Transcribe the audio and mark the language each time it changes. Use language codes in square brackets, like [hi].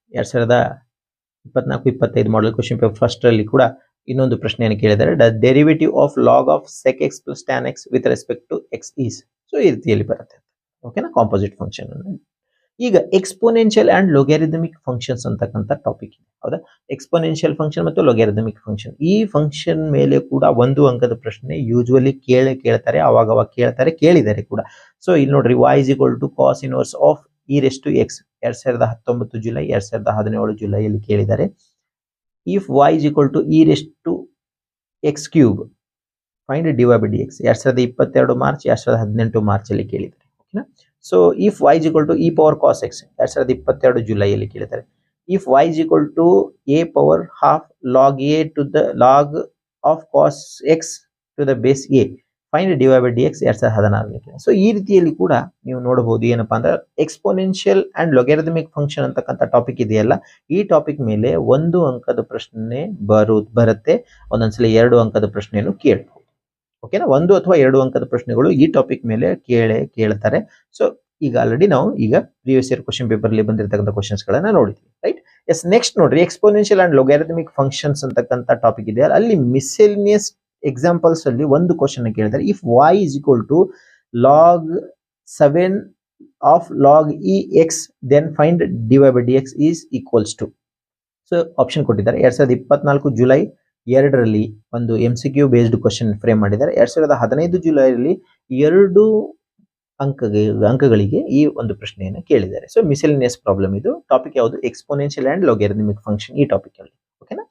[kn] 2024-25 model question paper first ಅಲ್ಲಿ ಕೂಡ ಇನ್ನೊಂದು ಪ್ರಶ್ನೆಯನ್ನು ಕೇಳಿದ್ದಾರೆ, [en] The derivative of log of sec x plus tan x with respect to x is. [kn] So ಈ ರೀತಿಯಲ್ಲಿ ಬರುತ್ತೆ. ಓಕೆನಾ. Composite function. ಈಗ ಎಕ್ಸ್ಪೋನೆನ್ಷಿಯಲ್ ಅಂಡ್ ಲೊಗ್ಯಾರಿಥಮಿಕ್ ಫಂಕ್ಷನ್ಸ್ ಅಂತಕ್ಕಂಥ ಟಾಪಿಕ್ ಇದೆ, ಹೌದಾ. ಎಕ್ಸ್ಪೋನೆನ್ಷಿಯಲ್ ಫಂಕ್ಷನ್ ಮತ್ತು ಲೊಗ್ಯಾರಿಥಮಿಕ್ ಫಂಕ್ಷನ್, ಈ ಫಂಕ್ಷನ್ ಮೇಲೆ ಕೂಡ 1 ಅಂಕದ ಪ್ರಶ್ನೆ ಯೂಶುವಲಿ ಕೇಳ್ತಾರೆ, ಅವಾಗ ಕೇಳಿದ್ದಾರೆ ಕೂಡ. ಸೊ ಇಲ್ಲಿ ನೋಡ್ರಿ, [en] y is equal to cos inverse of e raised to x 2019 July, 2017 [kn] ಜುಲೈಯಲ್ಲಿ ಕೇಳಿದ್ದಾರೆ. [en] if y is equal to e raised to x cube find dy by dx 2022 March, 2018 March [kn] ಅಲ್ಲಿ ಕೇಳಿದ್ದಾರೆ. [en] ಓಕೆನಾ. So if y is equal to e power cos x 2022 [kn] ಜುಲೈಯಲ್ಲಿ ಕೇಳಿದ್ದಾರೆ. [en] ಇಫ್ y is equal to a power half log a to the log of cos x to the base a find dy by dx 2016. [kn] So ಈ ರೀತಿಯಲ್ಲಿ ಕೂಡ ನೀವು ನೋಡಬಹುದು ಏನಪ್ಪಾ ಅಂದ್ರೆ exponential and ಲೊಗರಿಥಮಿಕ್ function ಅಂತಕ್ಕಂಥ topic ಇದೆಯಲ್ಲ, ಈ ಟಾಪಿಕ್ ಮೇಲೆ 1 ಅಂಕದ ಪ್ರಶ್ನೆ ಬರುತ್ತೆ, ಒಂದೊಂದ್ಸಲ 2 ಅಂಕದ ಪ್ರಶ್ನೆಯನ್ನು ಕೇಳಬಹುದು. ಓಕೆನಾ, 1 ಅಥವಾ 2 ಅಂಕದ ಪ್ರಶ್ನೆಗಳು ಈ ಟಾಪಿಕ್ ಮೇಲೆ ಕೇಳ್ತಾರೆ. ಸೊ ಈಗ ಆಲ್ರೆಡಿ ನಾವು ಈಗ ಪ್ರೀವಿಯಸ್ ಇಯರ್ ಕ್ವಶನ್ ಪೇಪರ್ ಅಲ್ಲಿ ಬಂದಿರತಕ್ಕಂಥ ಕ್ವಶನ್ಸ್ ಗಳನ್ನ ನೋಡಿದ್ವಿ, ರೈಟ್. ಎಸ್, ನೆಕ್ಸ್ಟ್ ನೋಡ್ರಿ, ಎಕ್ಸ್ಪೋನೆನ್ಷಿಯಲ್ ಅಂಡ್ ಲೊಗರಿಥಮಿಕ್ ಫಂಕ್ಷನ್ಸ್ ಅಂತಕ್ಕಂಥ ಟಾಪಿಕ್ ಇದೆ. ಅಲ್ಲಿ ಮಿಸ್ಸೆಲಿನಿಯಸ್ ಎಕ್ಸಾಂಪಲ್ಸ್ ಅಲ್ಲಿ ಒಂದು ಕ್ವಶನ್ ಕೇಳಿದ್ದಾರೆ. [en] ಇಫ್ y is equal to log 7 of log e x then find dy by dx is equals to. [kn] So option ಕೊಟ್ಟಿದ್ದಾರೆ. 2024 ಜುಲೈ 2ರಲ್ಲಿ ಒಂದು MCQ based question frame ಮಾಡಿದ್ದಾರೆ. 2015 ಜುಲೈಯಲ್ಲಿ 2 ಅಂಕಗಳಿಗೆ ಈ ಒಂದು ಪ್ರಶ್ನೆಯನ್ನು ಕೇಳಿದ್ದಾರೆ. ಸೊ ಮಿಸೆಲಿನಿಯಸ್ ಪ್ರಾಬ್ಲಮ್ ಇದು. ಟಾಪಿಕ್ ಯಾವುದು? ಎಕ್ಸ್ಪೋನೆನ್ಷಿಯಲ್ ಅಂಡ್ ಲೊಗರಿಥಮಿಕ್ ಫಂಕ್ಷನ್, ಈ ಟಾಪಿಕ್ ಅಲ್ಲಿ. ಓಕೆನಾ.